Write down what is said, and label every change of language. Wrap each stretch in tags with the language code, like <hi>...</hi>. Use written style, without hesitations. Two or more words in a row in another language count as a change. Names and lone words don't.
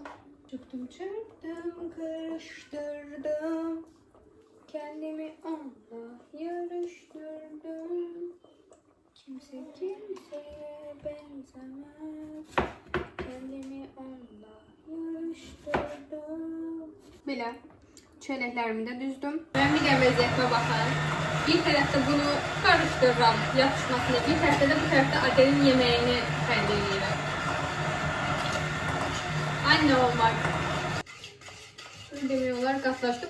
<tr>Çıktım çırptım, karıştırdım. Kendimi onunla yarıştırdım. Kimse kimseye benzemez. Kendimi onunla yarıştırdım.</tr> <az>Belə çörəklərimi də düzdüm. Ben bir vəziyyətimə baxın. Bir tərəfdə bunu qarışdırıram yapışmasını, bir tərəfdə də bu tərəfdə Adel'in yeməyini təyin edirəm.</az> <tr>Anne olmak.</tr> <az>Demək olar qatlaşdı.</az>